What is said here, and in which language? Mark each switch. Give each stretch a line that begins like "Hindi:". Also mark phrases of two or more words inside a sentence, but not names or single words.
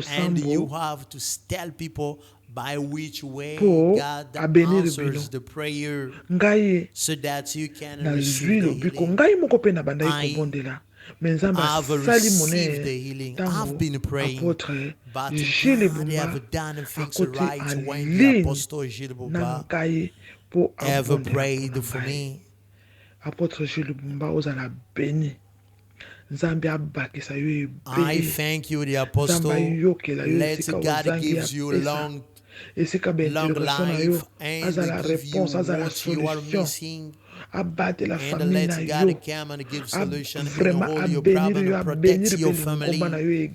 English: And you have to tell people by which way God answers the prayer, so that you can receive the healing. I've received the healing. I've been praying, but God have done things right when the Apostle Jules BUMBA ever prayed for me.
Lingala: Apôtre Jules BUMBA ozala béni.
English: I thank you, the Apostle. Let God give you long life and give you what you are missing. And let God come and give solution in all your problem and protect your family.